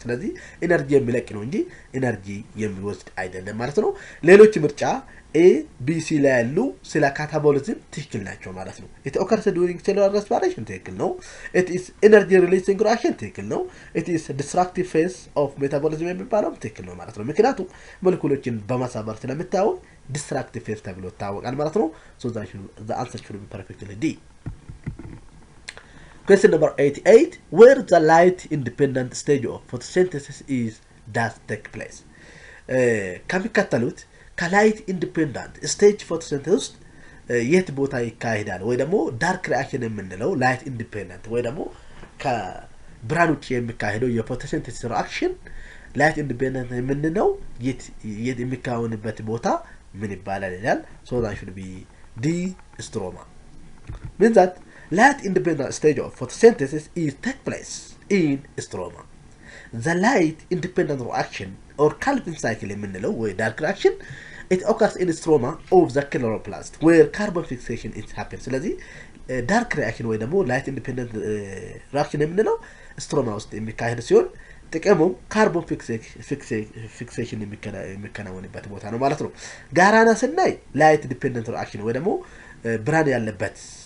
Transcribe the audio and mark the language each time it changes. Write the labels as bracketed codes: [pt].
[am] ስለዚህ ኤነርጂ የሚለቅ ነው እንጂ ኤነርጂ የሚወስድ አይደለም ማለት ነው። ሌሎች ምርጫ A B C ላይ ያሉ ስለ ካታቦሊዝም ትክክል ናቸው ማለት ነው። [en] it occurs during cellular respiration [am] ትክክል ነው። [en] it is energy releasing reaction [am] ትክክል ነው። [en] it is destructive phase of metabolism [am] የሚባለው ትክክል ነው ማለት ነው። ምክንያቱም ሞለኪውሎችን በማሳበር ስለምታወቅ destructive phase ተብሎ ይታወቃል ማለት ነው። [en] so the answer should be perfectly D. Question number 88. Where the light independent stage of photosynthesis does take place? [am] ከሚከተሉት ከላይት ኢንዲፔንደንት ስቴጅ ፎቶሲንተሲስ የት ቦታ ይካሄዳል ወይ ደግሞ ዳርክ ሪአክሽን የምንለው ላይት ኢንዲፔንደንት ወይ ደግሞ ብርሃን ውጭ የሚካሄደው የፎቶሲንተሲስ ሪአክሽን ላይት ኢንዲፔንደንት የምንለው የት የሚካሄድበት ቦታ ምን ይባላል ይላል። [en] so that should be D stroma. means that light independent stage of photosynthesis is take place in stroma. the light independent reaction or Calvin cycle [am] የምንለው ወይ [en] dark reaction it occurs in stroma of the chloroplast where carbon fixation is happens. [am] ስለዚህ dark reaction ወይ ደግሞ light independent reaction የምንለው ስትሮማ ውስጥ የሚካሄድ ሲሆን ጥቅሙም ካርቦን ፊክሴሽን የሚከናወንበት ቦታ ነው ማለት ነው። ጋራና ስናይ ላይት ዲፔንደንት ሪአክሽን ወይ ደግሞ ብርሃን ያለበት